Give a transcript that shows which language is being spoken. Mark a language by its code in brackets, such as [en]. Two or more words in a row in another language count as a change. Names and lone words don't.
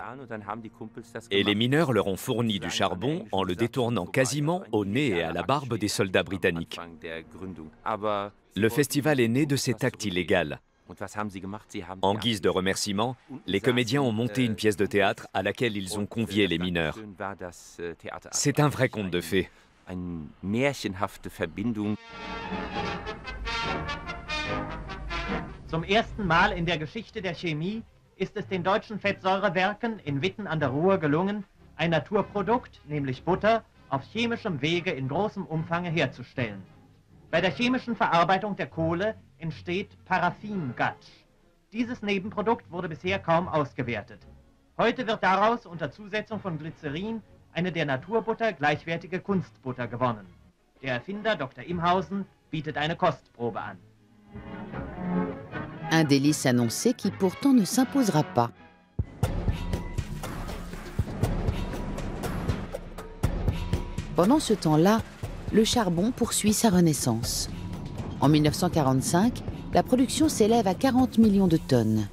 [fr] Et les mineurs leur ont fourni du charbon en le détournant quasiment au nez et à la barbe des soldats britanniques. Le festival est né de cet acte illégal. En guise de remerciement, les comédiens ont monté une pièce de théâtre à laquelle ils ont convié les mineurs. C'est un vrai conte de fées. [de] Zum ersten Mal in der Geschichte der Chemie ist es den deutschen Fettsäurewerken in Witten an der Ruhr gelungen, ein Naturprodukt, nämlich Butter, auf chemischem Wege in großem Umfange herzustellen. Bei der chemischen Verarbeitung der Kohle entsteht Paraffingatsch. Dieses Nebenprodukt wurde bisher kaum ausgewertet. Heute wird daraus unter Zusetzung von Glycerin eine der Naturbutter gleichwertige Kunstbutter gewonnen. Der Erfinder Dr. Imhausen bietet eine Kostprobe an. [fr] Un délice annoncé qui pourtant ne s'imposera pas. Pendant ce temps-là, le charbon poursuit sa renaissance. En 1945, la production s'élève à 40 millions de tonnes.